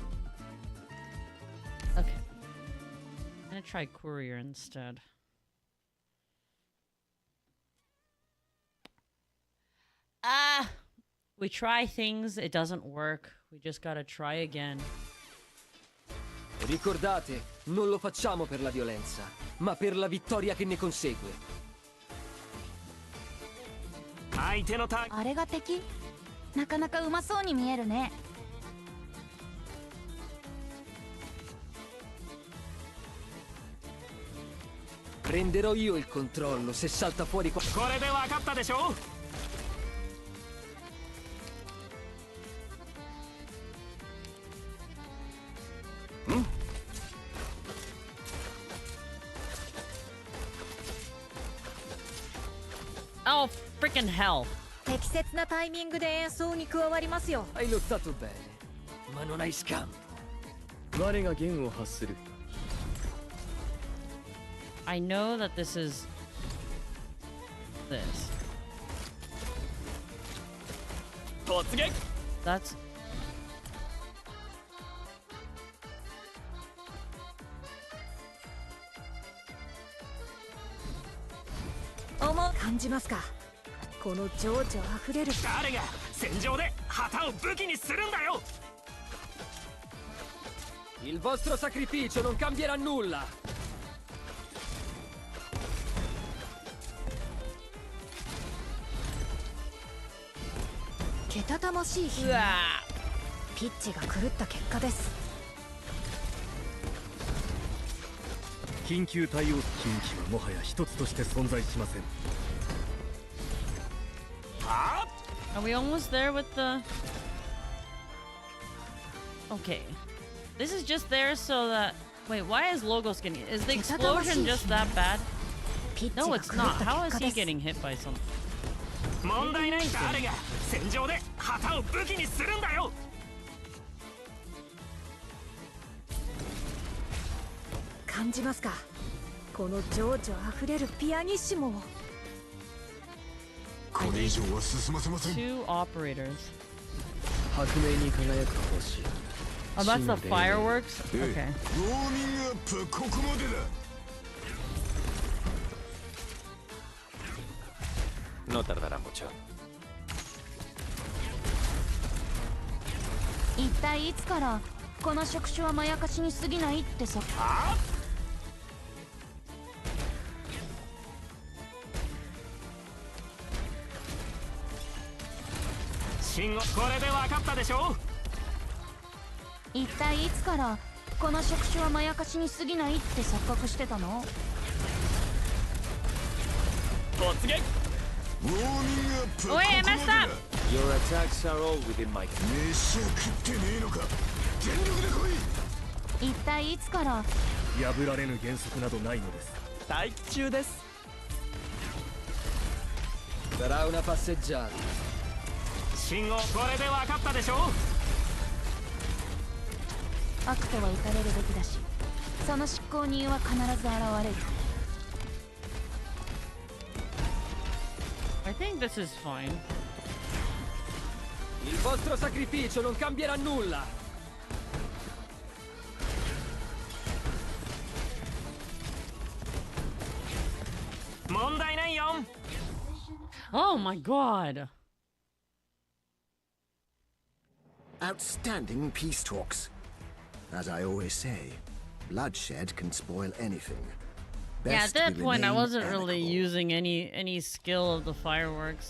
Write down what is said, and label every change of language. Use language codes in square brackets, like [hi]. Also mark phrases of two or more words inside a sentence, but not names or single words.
[en] Okay. I'm gonna try Courier instead. We try things, it doesn't work. We just gotta try again. [it] Ricordate, non lo facciamo per la violenza, ma per la vittoria che ne consegue. [ja] 相手のターン。あれが敵？なかなかうまそうに見えるね。 [it] Prenderò io il controllo se salta fuori qua. [ja] これで分かったでしょ。 [en] Oh, freaking hell. [ja] 適切なタイミングで演奏に加わりますよ。 [it] Hai lottato bene, ma non hai scampo. [ja] 我が弦を発する。 [en] I know that this is this. [ja] 突撃。 [en] That's [ja] 感じますか。この情緒あふれる。誰が戦場で旗を武器にするんだよ。 [it] Il vostro sacrificio non cambierà nulla. [ja] けたたましい日。ピッチが狂った結果です。緊急対応。近畿はもはや一つとして存在しません。 [en] Are we almost there with the... Okay. This is just there so that... Wait, why is Logos getting... Is the explosion just that bad? No, it's not. How is he getting hit by something? [ja] 問題ない。誰が戦場で旗を武器にするんだよ。感じますか。この情緒あふれるピアニッシモを。これ以上は進ませません。 [en] Two operators. [ja] 白明に輝く星。 [en] Oh, that's the fireworks? Okay. [ja] ウォーミングアップここまでだ。 [es] No tardará mucho. [ja] 一体いつからこの触手はまやかしに過ぎないってさ。信号。これで分かったでしょ。一体いつからこの触手はまやかしに過ぎないって錯覚してたの？突撃。ウォーミングアップ。 [en] Wait, I messed up. Your attacks are all within my [ja] 飯は食ってねえのか。全力で来い。一体いつから。破られぬ原則などないのです。待機中です。 [it] Sarà una passeggiata. [ja] 信号。これで分かったでしょ。悪とは打たれるべきだし、その執行人は必ず現れる。 [en] I think this is fine. [it] Il vostro sacrificio non cambierà nulla. [ja] 問題ないよ。 [en] Oh my god. Outstanding peace talks. As I always say, bloodshed can spoil anything. Yeah, at that point, I remain wasn't really amicable. using any skill of the fireworks.